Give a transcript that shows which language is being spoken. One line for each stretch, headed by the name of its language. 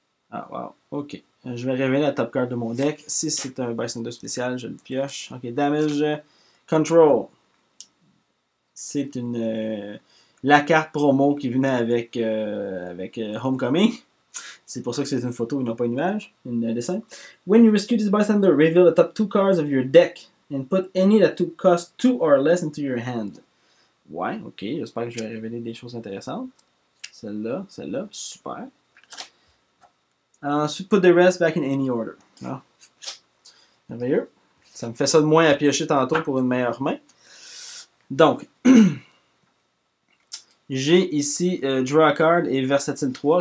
French: Ah, wow. Ok. Je vais révéler la top card de mon deck. Si c'est un Bystander spécial, je le pioche. Ok, Damage Control. C'est une la carte promo qui venait avec Homecoming. C'est pour ça que c'est une photo et non pas une image, un dessin.
English: When you rescue this bystander, reveal the top 2 cards of your deck and put any that cost 2 or less into your hand.
French: Ouais, ok, j'espère que je vais révéler des choses intéressantes. Celle-là, super. Ensuite,
English: put the rest back in any order.
French: Ah. Merveilleux. Ça me fait ça de moins à piocher tantôt pour une meilleure main. Donc, j'ai ici Draw a Card et Versatile 3.